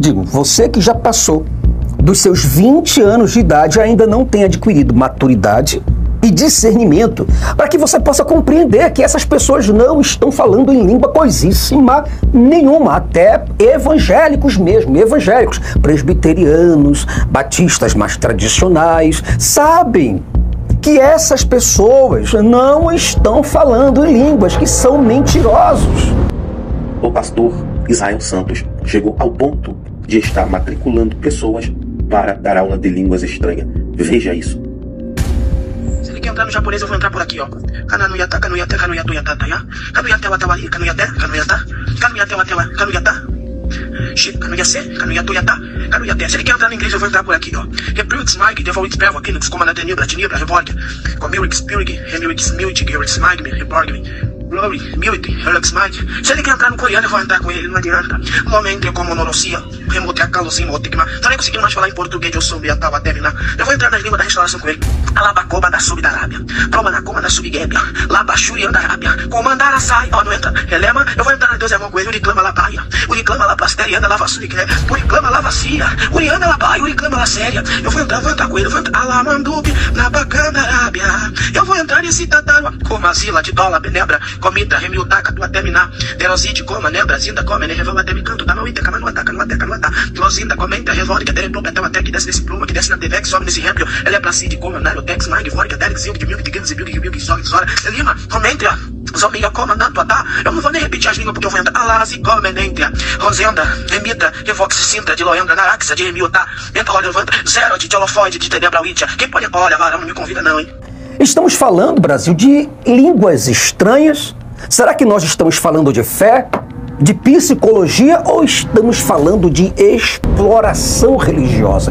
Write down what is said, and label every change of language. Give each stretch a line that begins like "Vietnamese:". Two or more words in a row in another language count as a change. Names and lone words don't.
Portuguese: sempre digo, você que já passou dos seus 20 anos de idade, ainda não tem adquirido maturidade e discernimento para que você possa compreender que essas pessoas não estão falando em língua coisíssima nenhuma, até evangélicos mesmo, evangélicos, presbiterianos, batistas mais tradicionais, sabem que essas pessoas não estão falando em línguas, que são mentirosos. O pastor Israel Santos chegou ao ponto de estar matriculando pessoas para dar aula de línguas estranhas. Veja isso. Se ele quer entrar no japonês, eu vou entrar por aqui, ó. Kanuyata, kanuyate, kanuyatu, yatata, ya. Kanuyate, watawari, kanuyate, kanuyata. Kanuyate, watawa, kanuyata. Shit, kanuyase, kanuyatu, yata. Kanuyate. Se ele quer entrar no inglês, eu vou entrar por aqui, ó. Rebrux, Mike, Devolvit, Pervo, Kinux, Comandante, Nibra, Tinibra, Revolta. Comurix, Pirig, Remurix, Milti, Gerix, Magme, Reborgme. Glory, Milty, Relax Mind. Se ele quer entrar no coreano, eu vou entrar com ele, não adianta. Momente como Norossia, Remote, Acalosim, Otigma. Tô nem conseguindo mais falar em português, eu soube, até vai terminar. Eu vou entrar nas línguas da restauração com ele. Alabacoba da Sub da Arábia. Promanacoma da Subguébia. Labachurian da Arábia. Comandara sai, ó, não entra. Relema, eu vou entrar na Deus é bom com ele. Uriclama la baia. Uriclama la plasteriana, lava surique. Uriclama la vacia. Uriana la baia, uriclama la séria. Eu vou entrar com ele. Eu vou entrar. Alamandube, na bacana Arábia. Eu vou entrar nesse tatarua. Comazila de dólar, benebra. Comita, remiutaca, tu até minar. Derosite, coma, né? Brasinda, come, né? Revolva até me canto, tá no iteca, mas não ataca, não ataca, não ataca. Trozinda, comenta, revolva, que até pluma, até que desce nesse pluma, que desce na TV, que sobe nesse rempio. Ele é placide, come, nariotex, mag, vórica, derek, zilk, de milk, de gildes, bilk, bilk, zog, zora. Lima, comenta, zombia, coma, nanto, atá. Eu não vou nem repetir as línguas porque eu vou entrar. Alasi, come, nentra. Rosenda, remita, revox, sintra, de loendra, naraxa, de remiutá. Entra, olha, levanta. Zero, de tolofoide, de tenebra, witcha. Quem pode, olha, varão, não me convida não, hein. Estamos falando, Brasil, de línguas estranhas. Será que nós estamos falando de fé, de psicologia ou estamos falando de exploração religiosa?